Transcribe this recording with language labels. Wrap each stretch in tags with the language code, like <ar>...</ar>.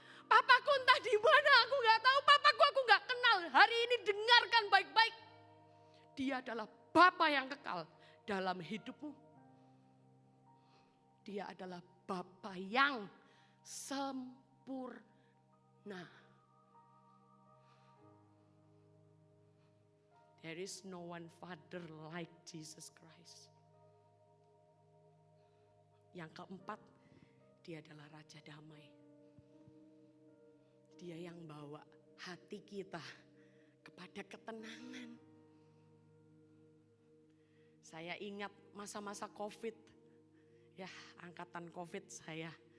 <id>Papaku entah di mana, aku gak tahu. Papaku aku gak kenal. Hari ini dengarkan baik-baik. Dia adalah Bapa yang kekal dalam hidupmu. Dia adalah Bapa yang sempurna.</id> <en>There is no one father like Jesus Christ.</en> <id>Yang keempat, dia adalah Raja Damai. Dia yang bawa hati kita kepada ketenangan. Saya ingat masa-masa COVID. Ya, angkatan COVID saya.</id>